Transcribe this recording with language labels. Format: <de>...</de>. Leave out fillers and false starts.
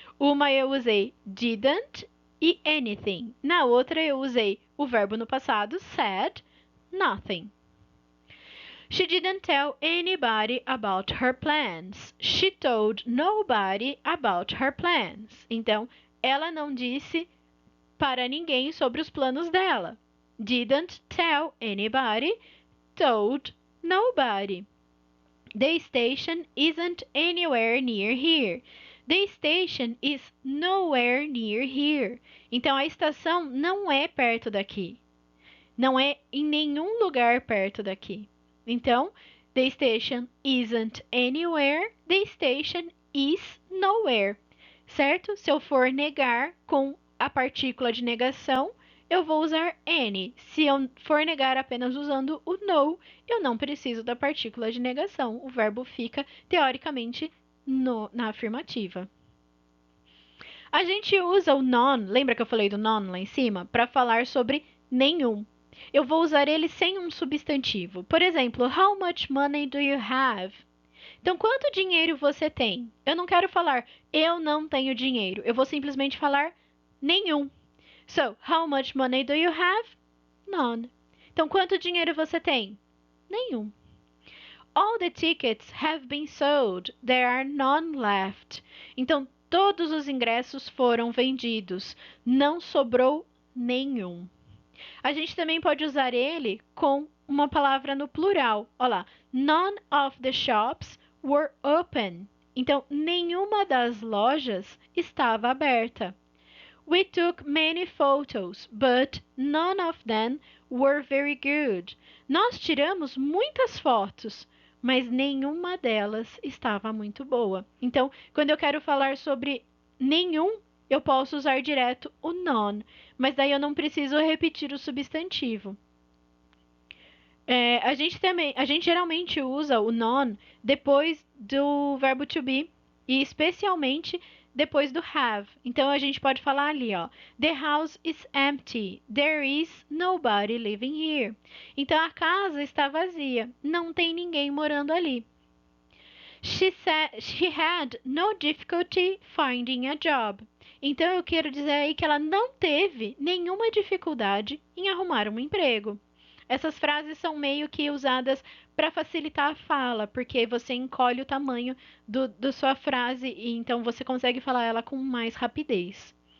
<pt>Uma eu usei didn't e anything. Na outra eu usei o verbo no passado,</pt> <en>said nothing. She didn't tell anybody about her plans. She told nobody about her plans.</en> <pt>Então, ela não disse para ninguém sobre os planos dela.</pt> <en>Didn't tell anybody, told nobody. The station isn't anywhere near here. The station is nowhere near here.</en> <pt>Então, a estação não é perto daqui. Não é em nenhum lugar perto daqui.</pt> <en>Então, the station isn't anywhere, the station is nowhere.</en> <pt>Certo? Se eu for negar com a partícula de negação, eu vou usar any. Se eu for negar apenas usando o no, eu não preciso da partícula de negação. O verbo fica, teoricamente, na afirmativa. A gente usa o none, lembra que eu falei do none lá em cima? Para falar sobre nenhum. Eu vou usar ele sem um substantivo. Por exemplo,</pt> <en>how much money do you have?</en> <pt>Então, quanto dinheiro você tem? Eu não quero falar eu não tenho dinheiro. Eu vou simplesmente falar nenhum.</pt> <en>So, how much money do you have? None.</en> <pt>Então, quanto dinheiro você tem? Nenhum.</pt> <en>All the tickets have been sold. There are none left.</en> <pt>Então, todos os ingressos foram vendidos. Não sobrou nenhum. A gente também pode usar ele com uma palavra no plural. Olha lá.</pt> <en>None of the shops were open.</en> <pt>Então, nenhuma das lojas estava aberta.</pt> <en>We took many photos, but none of them were very good.</en> <pt>Nós tiramos muitas fotos, mas nenhuma delas estava muito boa. Então, quando eu quero falar sobre nenhum, eu posso usar direto o none, mas daí eu não preciso repetir o substantivo. A gente geralmente usa o none depois do verbo to be e especialmente depois do have. Então a gente pode falar ali, ó,</pt> <en>the house is empty. There is nobody living here.</en> <pt>Então a casa está vazia, não tem ninguém morando ali.</pt> <en>She said she had no difficulty finding a job.</en> <pt>Então eu quero dizer aí que ela não teve nenhuma dificuldade em arrumar um emprego. Essas frases são meio que usadas para facilitar a fala, porque você encolhe o tamanho da sua frase e então você consegue falar ela com mais rapidez.</pt>